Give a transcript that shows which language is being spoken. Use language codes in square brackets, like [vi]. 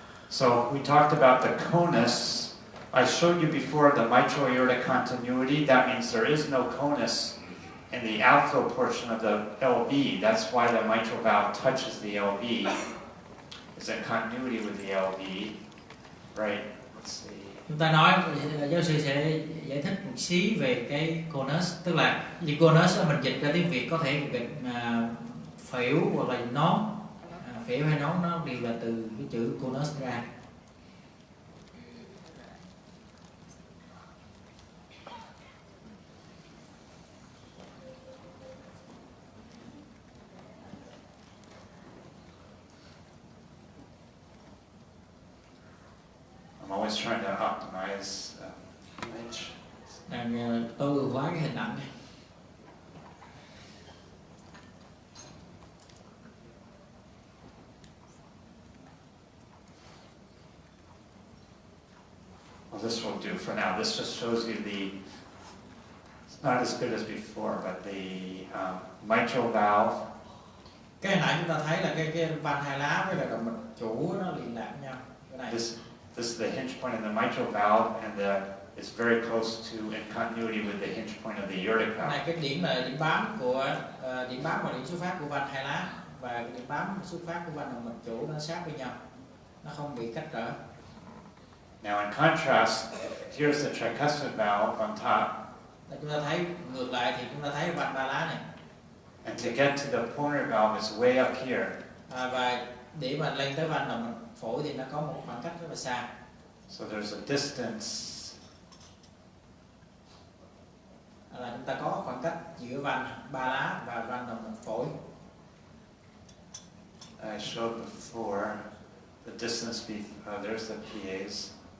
[en] So we talked about the conus. I showed you before the mitral aortic continuity. That means there is no conus in the outflow portion of the LV. That's why the mitral valve touches the LV. It's in continuity with the LV. Right? Let's see. [vi] Chúng ta nói, giáo sư sẽ giải thích một xí về cái conus, tức là cái conus mình dịch ra tiếng Việt có thể dịch phễu hoặc là nón, phễu hay nón nó đều là từ cái chữ conus ra. [en] I'm always trying to optimize image. [vi] Đang tối ưu hóa cái hình ảnh này. [en] Well, this will do for now. This just shows you it's not as good as before, but the mitral valve. [vi] Cái hồi nãy chúng ta thấy là cái van hai lá với là động mạch chủ nó liên lạc với nhau. Cái này. [en] This is the hinge point in the mitral valve, and it's very close to in continuity with the hinge point of the aortic valve. [vi] Này cái điểm là điểm bám và điểm xuất phát của van hai lá và cái điểm bám xuất phát của van động mạch chủ nó sát với nhau, nó không bị cách trở. [en] Now in contrast, here's the tricuspid valve on top. [vi] Chúng ta thấy ngược lại thì chúng ta thấy van ba lá này. [en] And to get to the pulmonary valve is way up here. [vi] Và để mà lên tới van động mạch phổi thì nó có một khoảng cách rất là xa. [en] So there's a distance. [vi] Là chúng ta có khoảng cách giữa van ba lá và van động mạch phổi. [en] I showed before the distance. There's the PAs.